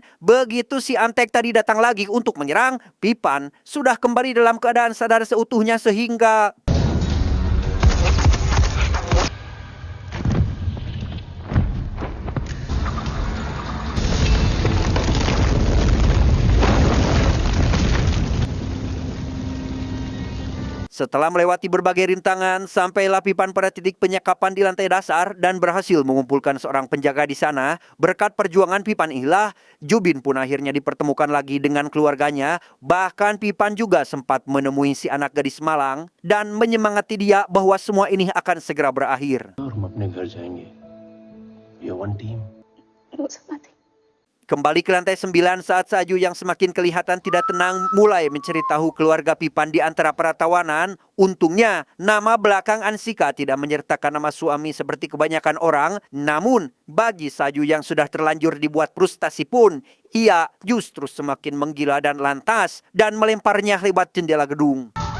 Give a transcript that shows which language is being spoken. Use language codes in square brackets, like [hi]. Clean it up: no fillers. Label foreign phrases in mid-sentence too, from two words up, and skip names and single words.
[id] Begitu si antek tadi datang lagi untuk menyerang, Pipan sudah kembali dalam keadaan sadar seutuhnya sehingga setelah melewati berbagai rintangan, sampailah Pipan pada titik penyekapan di lantai dasar dan berhasil mengumpulkan seorang penjaga di sana. Berkat perjuangan Pipan inilah, Jubin pun akhirnya dipertemukan lagi dengan keluarganya. Bahkan Pipan juga sempat menemui si anak gadis malang dan menyemangati dia bahwa semua ini akan segera berakhir. [hi] हम अपने घर जाएंगे. [en] We are one team. [id] Kembali ke lantai 9 saat salju yang semakin kelihatan tidak tenang mulai mencari tahu keluarga Pipan di antara para tawanan. Untungnya, nama belakang Ansika tidak menyertakan nama suami seperti kebanyakan orang. Namun, bagi salju yang sudah terlanjur dibuat frustasi pun, ia justru semakin menggila dan lantas dan melemparnya lewat jendela gedung.